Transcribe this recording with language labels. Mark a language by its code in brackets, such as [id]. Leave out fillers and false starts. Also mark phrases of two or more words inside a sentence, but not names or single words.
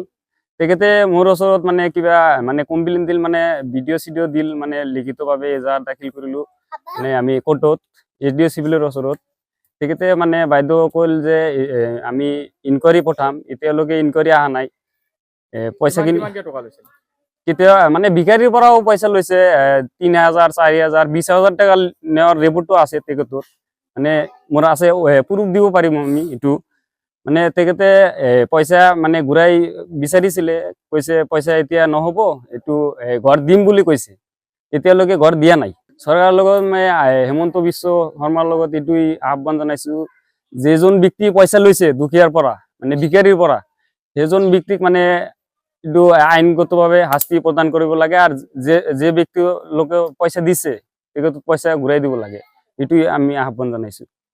[as] তেখেতে মোৰ ওচৰত মানে কিবা মানে কমপ্লেইন দিল মানে ভিডিঅ' চিডিঅ' দিল মানে লিখিতভাৱে এজাহাৰ দাখিল কৰিলোঁ মানে আমি কোৰ্টত SDO চিভিলৰ ওচৰত। তেখেতে মানে বাইদেউ কল যে আমি ইনকুৱাৰী পঠাম এতিয়ালৈকে ইনকুৱাৰী অহা নাই পইচাখিনি কেতিয়া মানে ভিকাৰীৰ পৰাও পইচা লৈছে ৩,০০০ ৪,০০০ ২০,০০০ টাকা নেওয়ার রিপোর্টও আছে তেখেতর মানে মোর আছে প্রুফ দিব পাৰিম আমি এইটো মানে তেখেতে পইচা মানে ঘূৰাই বিচাৰিছিলে কৈছে পইচা এতিয়া নহ'ব এইটো ঘৰ দিম বুলি কৈছে এতিয়ালৈকে ঘৰ দিয়া নাই। চৰকাৰৰ লগত মই হেমন্ত বিশ্ব শৰ্মাৰ লগত এইটোই আহ্বান জনাইছো যেজন ব্যক্তি পইচা লৈছে দুখীয়াৰ পৰা মানে ভিকাৰীৰ পৰা সেইজন ব্যক্তিক মানে এইটো আইনগতভাৱে শাস্তি প্ৰদান কৰিব লাগে আৰু যে ব্যক্তি লোকে পইচা দিছে তেখেত পইচা ঘূৰাই দিব লাগে এইটোই আমি আহ্বান জনাইছো।